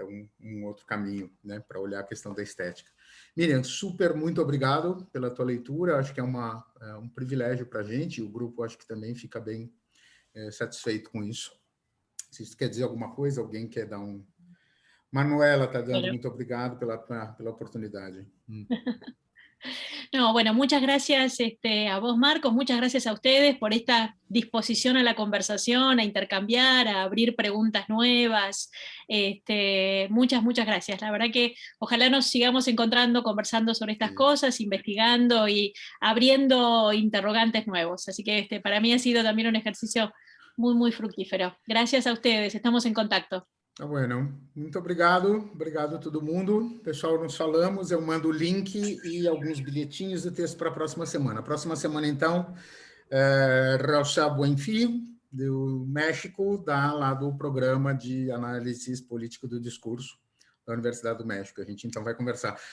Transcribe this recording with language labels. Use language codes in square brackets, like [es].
[pt] Então um outro caminho, né, para olhar a questão da estética. Miriam, super, muito obrigado pela tua leitura, acho que é um privilégio para a gente, e o grupo acho que também fica bem satisfeito com isso. Se isso quer dizer alguma coisa, alguém quer dar um... Manuela está dando muito obrigado pela oportunidade. [es] No, bueno, muchas gracias a vos, Marcos, muchas gracias a ustedes por esta disposición a la conversación, a intercambiar, a abrir preguntas nuevas. Muchas gracias. La verdad que ojalá nos sigamos encontrando, conversando sobre estas cosas, investigando y abriendo interrogantes nuevos. Así que para mí ha sido también un ejercicio muy, muy fructífero. Gracias a ustedes, estamos en contacto. [pt] Tá bueno, muito obrigado a todo mundo. Pessoal, nos falamos, eu mando o link e alguns bilhetinhos do texto para a próxima semana. A próxima semana, então, Rosa Buenfil, do México, lá do programa de análise política do discurso da Universidade do México. A gente, então, vai conversar.